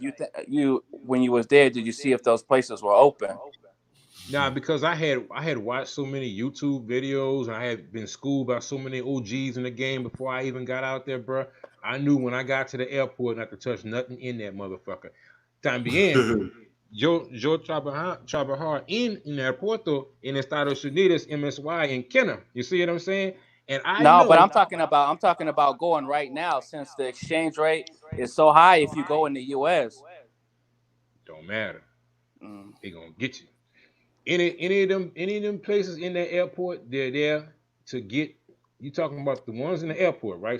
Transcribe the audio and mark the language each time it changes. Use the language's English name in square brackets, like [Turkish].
[English] that? you when you was there, did you see if those places were open? Nah, because I had watched so many YouTube videos and I had been schooled by so many OGs in the game before I even got out there, bro. I knew when I got to the airport not to touch nothing in that motherfucker. [Spanish] También, yo trabajar en un aeropuerto en Estados Unidos, MSY in Kenner. [English] You see what I'm saying? And I No, know but I'm talking about going right now since the exchange rate is so high. If you go in the U.S., don't matter. They gonna get you. Any of them places in that airport, they're there to get you talking about the ones in the airport, right?